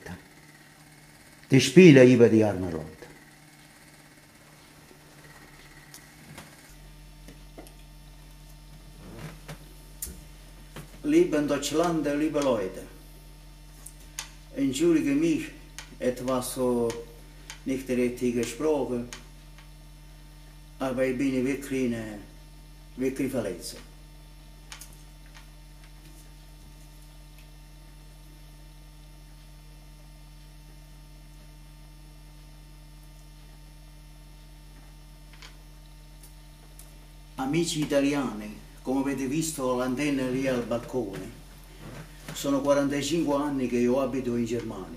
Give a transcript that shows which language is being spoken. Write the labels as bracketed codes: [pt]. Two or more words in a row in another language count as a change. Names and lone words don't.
[de] Die spielen über die armen Leute. Liebe Deutschland, liebe Leute, entschuldige mich, etwas so nicht richtig gesprochen, aber ich bin wirklich verletzt. [it] Amici italiani, come avete visto l'antenna lì al balcone, sono 45 anni che io abito in Germania.